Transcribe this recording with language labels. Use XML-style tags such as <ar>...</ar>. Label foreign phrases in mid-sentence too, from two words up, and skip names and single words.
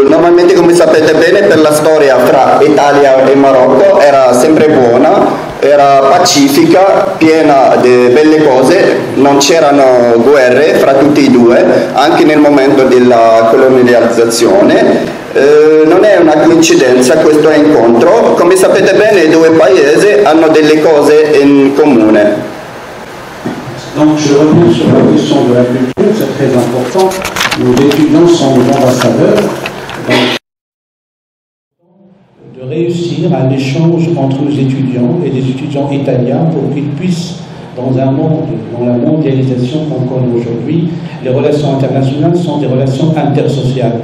<it>Normalmente, come sapete bene, per la storia fra Italia e Marocco era sempre buona, era pacifica, piena di belle cose, non c'erano guerre fra tutti e due, anche nel momento della colonializzazione. Non è una coincidenza questo incontro, come sapete bene i due paesi hanno delle cose in comune.</it> <fr>Donc je reviens sur la question de la culture, c'est très important. Nos étudiants sont nos ambassadeurs. Donc, de réussir un échange entre nos étudiants et des étudiants italiens pour qu'ils puissent, dans un monde, dans la mondialisation qu'on connaît aujourd'hui, les relations internationales sont des relations intersociales.</fr>